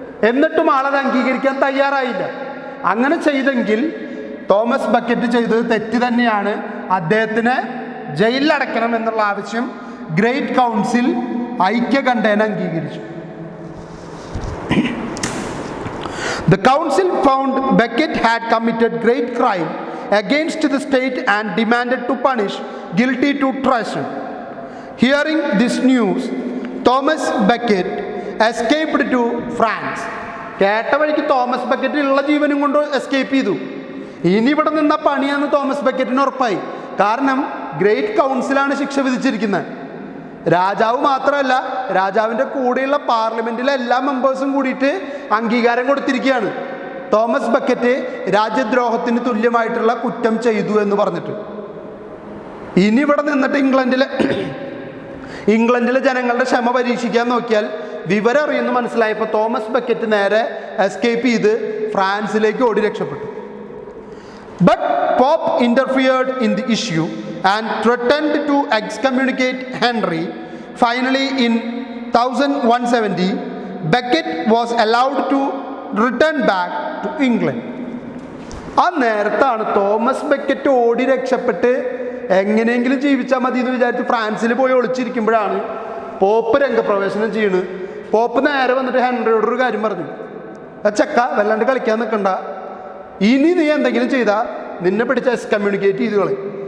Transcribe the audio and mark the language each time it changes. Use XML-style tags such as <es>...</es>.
<ml>എന്നിട്ടും ആളത് അംഗീകരിക്കാൻ തയ്യാറായില്ല. അങ്ങനെ ചെയ്തെങ്കിൽ തോമസ് ബെക്കറ്റ് ചെയ്തത് തെറ്റ് തന്നെയാണ്, അദ്ദേഹത്തിന് ജയിലിലടയ്ക്കണം എന്നുള്ള ആവശ്യം ഗ്രേറ്റ് കൗൺസിൽ ഐക്യകണ്ഠേന അംഗീകരിച്ചു.</ml> <en>The council found Becket had committed great crime against the state and demanded to punish guilty to treason. Hearing this news, Thomas Becket escaped to France.</en> <ml>കേട്ട വഴിക്ക് തോമസ് ബെക്കറ്റ് ഉള്ള ജീവനും കൊണ്ട് എസ്കേപ്പ് ചെയ്തു. ഇനി ഇവിടെ നിന്ന പണിയാന്ന് തോമസ് ബെക്കറ്റിന് ഉറപ്പായി. കാരണം ഗ്രേറ്റ് കൗൺസിലാണ് ശിക്ഷ വിധിച്ചിരിക്കുന്നത്. രാജാവ് മാത്രമല്ല, രാജാവിൻ്റെ കൂടെയുള്ള പാർലമെൻറ്റിലെ എല്ലാ മെമ്പേഴ്സും കൂടിയിട്ട് അംഗീകാരം കൊടുത്തിരിക്കുകയാണ്. തോമസ് ബെക്കറ്റ് രാജ്യദ്രോഹത്തിന് തുല്യമായിട്ടുള്ള കുറ്റം ചെയ്തു എന്ന് പറഞ്ഞിട്ട്. ഇനി ഇവിടെ നിന്നിട്ട് ഇംഗ്ലണ്ടിലെ ജനങ്ങളുടെ ക്ഷമ പരീക്ഷിക്കാൻ നോക്കിയാൽ വിവരം അറിയുന്നു മനസ്സിലായപ്പോൾ തോമസ് ബെക്കറ്റ് നേരെ എസ്കേപ്പ് ചെയ്ത് ഫ്രാൻസിലേക്ക് ഓടി രക്ഷപ്പെട്ടു.</ml> <en>But Pope interfered in the issue and threatened to excommunicate Henry. Finally, in 1170, Becket was allowed to return back to England.</en> <ml>ആ നേരത്താണ് തോമസ് ബെക്കറ്റ് ഓടി രക്ഷപ്പെട്ട് എങ്ങനെയെങ്കിലും ജീവിച്ചാൽ മതി എന്ന് വിചാരിച്ച് ഫ്രാൻസിൽ പോയി ഒളിച്ചിരിക്കുമ്പോഴാണ് പോപ്പ് രംഗപ്രവേശനം ചെയ്യുന്നത്. പോപ്പ് നേരെ വന്നിട്ട് ഹെൻറിയോടൊരു കാര്യം പറഞ്ഞു, ചെക്ക വല്ലാണ്ട് കളിക്കാൻ നിൽക്കണ്ട, ഇനി നീ എന്തെങ്കിലും ചെയ്താൽ നിന്നെ പിടിച്ച് എക്സ്കമ്മ്യൂണിക്കേറ്റ് ചെയ്ത് കളയും.</ml>